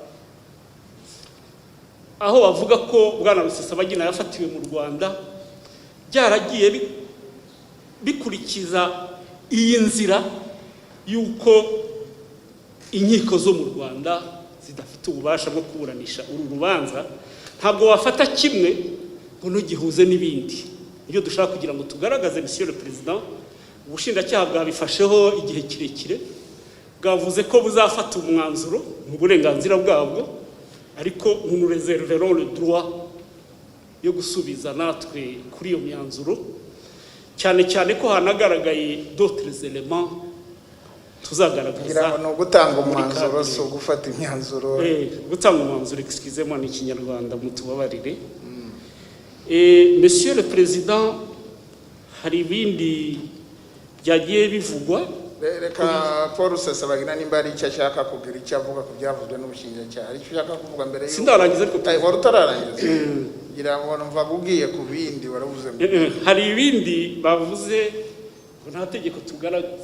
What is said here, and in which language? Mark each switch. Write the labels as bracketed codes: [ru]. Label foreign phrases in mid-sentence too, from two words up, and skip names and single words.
[rw] aho bavuga ko Bwana Rusesabagina yafatiwe mu Rwanda byaragiye bikurikiza iyi nzira yuko inkiko zo mu Rwanda zidafite ububasha bwo kuburanisha uru rubanza. Ntabwo wafata kimwe ngo ntugihuze n'ibindi. Iyo dushaka kugira ngo tugaragaze [fr] Monsieur le Président, [rw] ubushinjacyaha bwabifasheho igihe kirekire, bwavuze ko buzafata umwanzuro mu burenganzira bwabwo, ariko [fr] nous réserverons le droit [rw] yo gusubiza natwe kuri iyo myanzuro, cyane cyane ko hanagaragaye [fr] d'autres éléments [rw] tuzagaragaza. No gutanga umwanzuro so gufata imyanzuro. Gutanga umwanzuro, excusez-moi ni Kinyarwanda mutubabarire. [fr] Monsieur le Président, [rw] hari ibindi byagiye bivugwa. Reka Paul Rusesabagina nimba ari icyo ashaka kugira icyo avuga ku byavuzwe n'ubushinjacyaha, ari icyo ashaka kuvuga mbere y'uko sindarangiza, ariko wari utararangiza ngira ngo numva ugiye ku bindi waravuze. Hari ibindi bavuze ngo nta tegeko tugaragaza.